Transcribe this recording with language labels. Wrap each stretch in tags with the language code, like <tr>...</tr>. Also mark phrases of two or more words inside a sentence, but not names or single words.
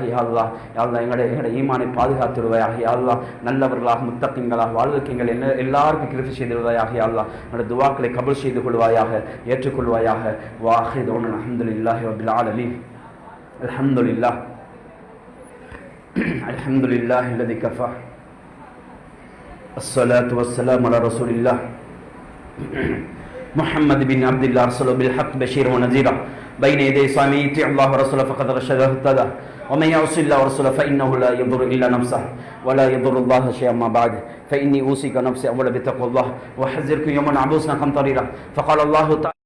<ta>யா அல்லாஹ் யா அல்லாஹ் எங்களுடைய ஈமானை பாதுகாத்து விடுவாயாக. யா அல்லாஹ் நல்லவர்களாக முத்தகீன்களாக வாழ்வதற்கு எங்கள் எல்லாருக்கும் கிருபை செய்து விடுவாயாக. யா அல்லாஹ் எங்களுடைய துஆக்களை கபூல் செய்து கொள்வாயாக, ஏற்றுக்கொள்வாயாக.</ta> <ar>وآخر دعوانا الحمد لله رب العالمين. الحمد لله الحمد لله الذي كفى الصلاة والسلام على رسول الله محمد بن عبد الله رسوله بالحق بشيرا ونذيرا بين يدي صامي يطيع الله ورسوله فقد رشد واهتدى ومن يعص الله ورسوله فإنه لا يضر إلا نفسه ولا يضر الله شيئا ما بعد فإني أوصيك نفسي أولا بتقوى الله وأحذركم يوما عبوسا قمطريرا فقال الله تعالى</ar>